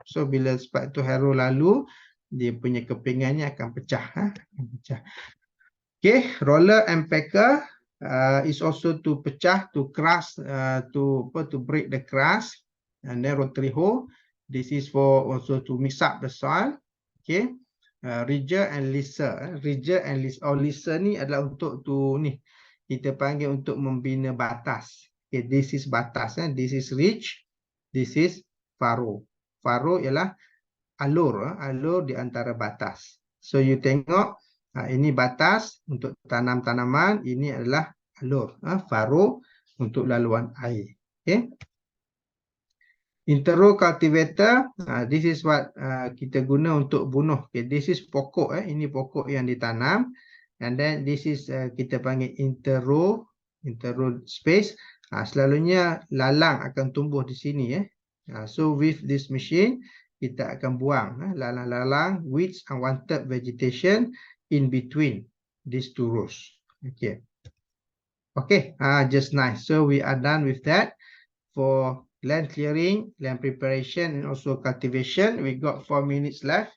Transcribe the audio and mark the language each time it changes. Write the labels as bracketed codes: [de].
[ms] So bila spike tooth harrow lalu, dia punya kepingannya akan pecah. [en] Okay, roller and packer is also to pecah, to crush, to break the crust. And then rotary hoe, this is for also to mix up the soil. Okay. Ridger and lisser. [ms] Ridger and lisser ni adalah untuk ni, kita panggil untuk membina batas. [en] Okay, this is batas, this is ridge, this is furrow. [ms] Furrow ialah alur di antara batas. So you tengok ini batas untuk tanam tanaman, ini adalah alur, faro untuk laluan air. [en] Okay. Interrow cultivator, this is what [ms] kita guna untuk bunuh. [en] Okay, this is pokok, [ms] ini pokok yang ditanam. [en] And then this is kita panggil interrow space. [ms] Selalunya lalang akan tumbuh di sini. [en] So with this machine, [ms] kita akan buang lalang-lalang [en] which unwanted vegetation in between these two rows. Okay. Okay, just nice. So we are done with that. For land clearing, land preparation, and also cultivation, we got 4 minutes left.